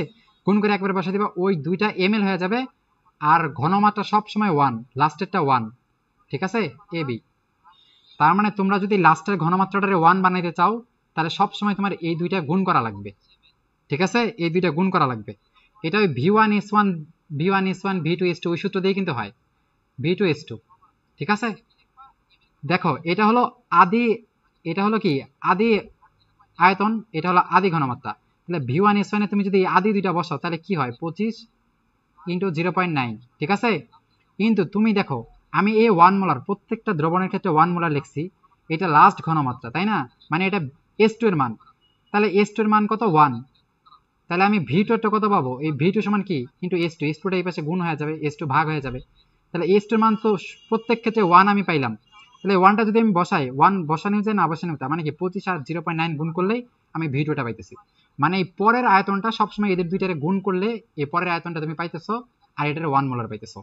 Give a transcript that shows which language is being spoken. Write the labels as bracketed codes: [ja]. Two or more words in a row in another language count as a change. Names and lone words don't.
[bn] গুণ করে একবারে বসাই দিবা, ওই দুইটা ml হয়ে যাবে, আর ঘনমাত্রা সব সময় 1, লাস্টেরটা 1, ঠিক আছে ab। তার মানে তোমরা যদি লাস্টের ঘনমাত্রাটারে 1 বানাইতে চাও তাহলে সব সময় তোমার এই দুইটা গুণ করা লাগবে, ঠিক আছে, এই দুইটা গুণ করা লাগবে। এটা ওই v1s1 v1s1 v2s2 ওই সূত্র দিয়ে কিন্তু হয়, v2s2, ঠিক আছে। দেখো এটা হলো আদি, এটা হলো কি আদি আয়তন, এটা হলো আদি ঘনমাত্রা, তাহলে v1s1 এ তুমি যদি আদি দুইটা বসাও তাহলে কি হয় 25 ইন্টু 0.9, ঠিক আছে। কিন্তু তুমি দেখো আমি এই 1 মোলার প্রত্যেকটা দ্রবণের ক্ষেত্রে 1 মোলার লিখছি, এটা লাস্ট ঘনমাত্রা তাই না, মানে এটা S2 এর মান, তাহলে S2 এর মান কত 1, তাহলে আমি V2 এর কত পাবো, এই V2 সমান কি ইন্টু S2, S2 টা এই পাশে গুণ হয়ে যাবে, S2 ভাগ হয়ে যাবে, তাহলে S2 এর মান তো প্রত্যেক ক্ষেত্রে 1 আমি পাইলাম, তাহলে 1টা যদি আমি বসাই 1 বসানো যায় না বসানো যায়, মানে কি 25 আর 0.9 গুণ করলেই আমি V2 টা পাইতেছি, মানে এই পরের আয়তনটা সবসময় এদের দুইটারে গুণ করলে এই পরের আয়তনটা তুমি পাইতেছো, আর এটার 1 মোলার পাইতেছো।